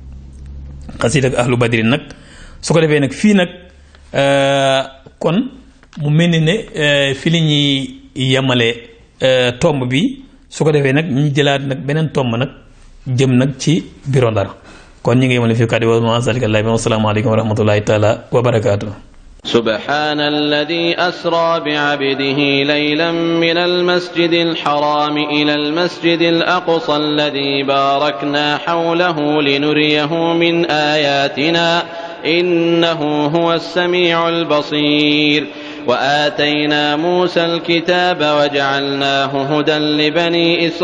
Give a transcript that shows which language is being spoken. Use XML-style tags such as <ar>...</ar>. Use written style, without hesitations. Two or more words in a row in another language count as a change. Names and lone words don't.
<wo>nag su ko defee nag fii nag kon mu mel ni ne fi li ñuy yemale tomb bi su ko defee nag ñu jëlaat nag beneen tomb nag jëm nag ci biro Ndar kon ñu ngi yemale fii kàddu</wo> <ar>وذلك لله والسلام عليكم ورحمة الله تعالى وبركاته. سبحان الذي أسرى بعبده ليلا من المسجد الحرام إلى المسجد الأقصى الذي باركنا حوله لنريه من آياتنا إنه هو السميع البصير وآتينا موسى الكتاب وجعلناه هدى لبني</ar>